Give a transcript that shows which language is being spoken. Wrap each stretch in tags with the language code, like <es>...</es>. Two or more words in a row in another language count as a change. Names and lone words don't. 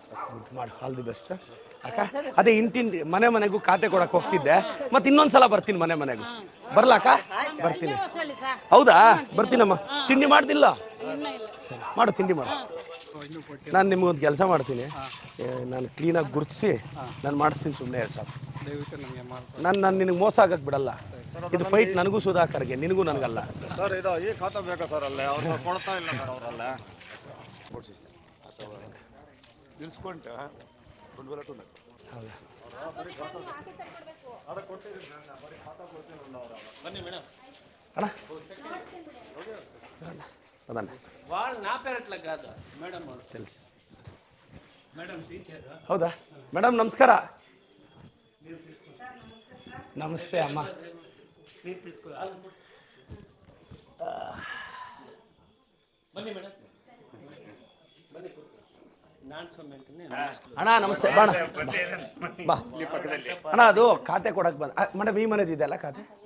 <kn>ಗುಡ್ ಮಾಡಿ</kn> <en>all the best</en> <kn>ಅಕ್ಕ ಅದೇ ಇಂಟಿಂಟಿ ಮನೆ ಮನೆಗೂ ಖಾತೆ ಕೊಡಕ್ಕೆ ಹೋಗ್ತಿದ್ದೆ ಮತ್ತೆ ಇನ್ನೊಂದ್ಸಲ ಬರ್ತೀನಿ ಮನೆ ಮನೆಗೂ ಬರ್ಲಾ ಅಕ್ಕ ಬರ್ತೀನಿ ಹೌದಾ ಬರ್ತೀನಮ್ಮ ತಿಂಡಿ ಮಾಡ್ತಿಲ್ಲ ಸರಿ ಮಾಡು ತಿಂಡಿ ಮಾಡು ನಾನು ನಿಮ್ಗೊಂದು ಕೆಲಸ ಮಾಡ್ತೀನಿ ನಾನು ಕ್ಲೀನಾಗಿ ಗುರುತಿಸಿ ನಾನು ಮಾಡಿಸ್ತೀನಿ ಸುಮ್ಮನೆ ಸಾಕು ನಾನು ನಿನಗೆ ಮೋಸ ಆಗಕ್ಕೆ ಬಿಡಲ್ಲ ಇದು ಫೈಟ್ ನನಗೂ ಸುಧಾಕರ್ಗೆ ನಿನಗೂ ನನಗಲ್ಲ ಸರ್ ಇದು ಈ ಖಾತೆ ಬೇಕಾ ಸರ್ ಅಲ್ಲೇ ಅವ್ರನ್ನ ಕೊಡ್ತಾ ಇಲ್ಲ ಸರ್ ಅವರಲ್ಲ ನಿಲ್ಸ್ಕೊಂಡೆ ಹೌದಾ</kn> <te>అన్న అదన్న తెలుసు</te> <kn>ಹೌದಾ ಮೇಡಮ್ ನಮಸ್ಕಾರ ನಮಸ್ತೆ ಅಮ್ಮ ಅಣ್ಣ ನಮಸ್ತೆ ಬಾ ಬಾ ಅಣ್ಣ ಅದು ಖಾತೆ ಕೊಡಕ್ಕೆ ಬಂದ ಮೇಡಮ್ ಈ ಮನೆದು ಇದೆಯಲ್ಲ ಖಾತೆ</kn>